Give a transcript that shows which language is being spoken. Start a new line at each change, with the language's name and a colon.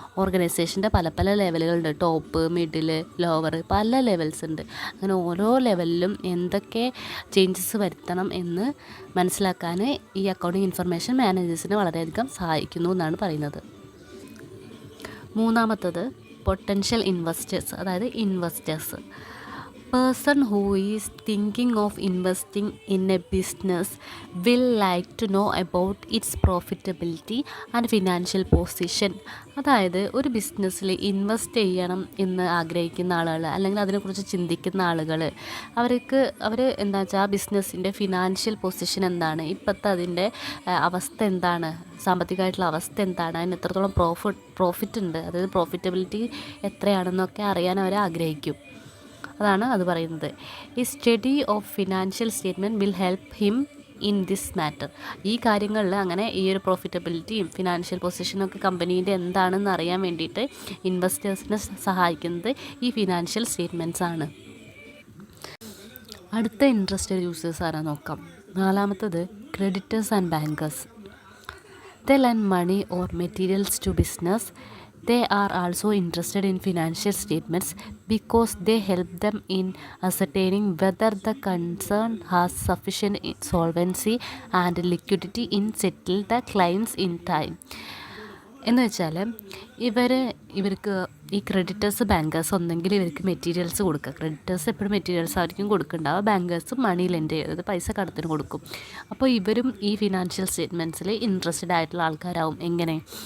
Malayalam: ഓർഗനൈസേഷൻ്റെ പല ലെവലുകളുണ്ട്, top, middle, lower, പല levels ഉണ്ട്. അങ്ങനെ ഓരോ ലെവലിലും എന്തൊക്കെ ചേഞ്ചസ് വരുത്തണം എന്ന് മനസ്സിലാക്കാൻ ഈ അക്കൗണ്ടിങ് ഇൻഫർമേഷൻ മാനേജേഴ്സിനെ വളരെയധികം സഹായിക്കുന്നു എന്നാണ് പറയുന്നത്. മൂന്നാമത്തത് പൊട്ടൻഷ്യൽ ഇൻവെസ്റ്റേഴ്സ്, അതായത് investors.
English: person who is thinking of investing in a business will like to know about its profitability and financial position.
Malayalam: അതായത് ഒരു ബിസിനസ്സിൽ ഇൻവെസ്റ്റ് ചെയ്യണം എന്ന് ആഗ്രഹിക്കുന്ന ആളുകൾ അല്ലെങ്കിൽ അതിനെക്കുറിച്ച് ചിന്തിക്കുന്ന ആളുകൾ അവർ എന്താ വെച്ചാൽ ആ ബിസിനസ്സിൻ്റെ ഫിനാൻഷ്യൽ പൊസിഷൻ എന്താണ്, ഇപ്പോഴത്തെ അതിൻ്റെ അവസ്ഥ എന്താണ്, സാമ്പത്തികമായിട്ടുള്ള അവസ്ഥ എന്താണ്, അതിന് എത്രത്തോളം പ്രോഫിറ്റ് ഉണ്ട്, അതായത് പ്രോഫിറ്റബിലിറ്റി എത്രയാണെന്നൊക്കെ അറിയാൻ അവർ ആഗ്രഹിക്കും. അതാണ് അത് പറയുന്നത്.
English: ഈ study of financial statement will help him in this matter.
Malayalam: ഈ കാര്യങ്ങളിൽ അങ്ങനെ ഈ ഒരു പ്രോഫിറ്റബിലിറ്റിയും ഫിനാൻഷ്യൽ പൊസിഷനൊക്കെ കമ്പനീൻ്റെ എന്താണെന്ന് അറിയാൻ വേണ്ടിയിട്ട് ഇൻവെസ്റ്റേഴ്സിനെ സഹായിക്കുന്നത് ഈ ഫിനാൻഷ്യൽ സ്റ്റേറ്റ്മെൻറ്റ്സ് ആണ്. അടുത്ത ഇൻട്രസ്റ്റഡ് യൂസേഴ്സ് ആരാ നോക്കാം. നാലാമത്തത് creditors and bankers.
English: They lend money or materials to business. They are also interested in financial statements because they help them in ascertaining whether the concern has sufficient solvency and liquidity in settle the claims in time.
Malayalam: എന്ന് വെച്ചാൽ ഇവർക്ക് ഈ creditors bankers ഒന്നെങ്കിൽ ഇവർക്ക് materials കൊടുക്കുക. Creditors എപ്പോഴും materials ആയിരിക്കും കൊടുക്കുന്നുണ്ടാവുക, bankers മണി lent ചെയ്തത് പൈസ കടത്തിന് കൊടുക്കും. അപ്പോൾ ഇവരും ഈ ഫിനാൻഷ്യൽ സ്റ്റേറ്റ്മെൻറ്റ്സിൽ ഇൻട്രസ്റ്റഡ് ആയിട്ടുള്ള ആൾക്കാരാവും. എങ്ങനെ?